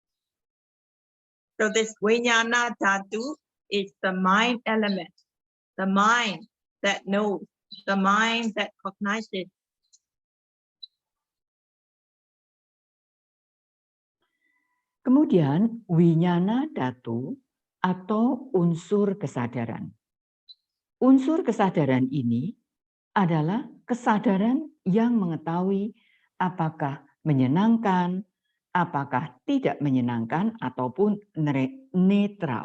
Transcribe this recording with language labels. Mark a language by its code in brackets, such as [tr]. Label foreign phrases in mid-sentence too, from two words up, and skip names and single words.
[en] So this [sa] Vijnana Dhatu [en] is the mind element, the mind that knows, the mind that cognizes. [id] Kemudian [sa] vijnana dhatu [id] atau unsur kesadaran. Unsur kesadaran ini adalah kesadaran yang mengetahui apakah menyenangkan, apakah tidak menyenangkan, ataupun netral.